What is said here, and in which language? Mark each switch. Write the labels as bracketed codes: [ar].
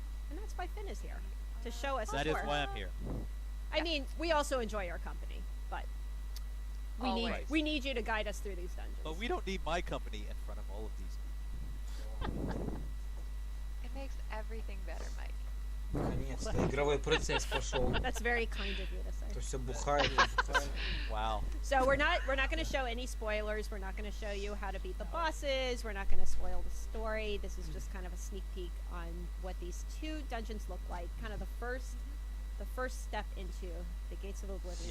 [en] And that's why Finn is here, to show us That is more. why I'm here. I mean, we also enjoy your company, but Always. we need you to guide us through these dungeons. But we don't need my company in front of all of these people. It makes everything better, Mike. [ru] Наконец-то игровой процесс пошел. [en] That's very kind of you to say. [ru] То все бухает, бухает. [en] Wow. So we're not going to show any spoilers. We're not going to show you how to beat the bosses. We're not going to spoil the story. This is just kind of a sneak peek on what these two dungeons look like. Kind of the first step into the Gates of Oblivion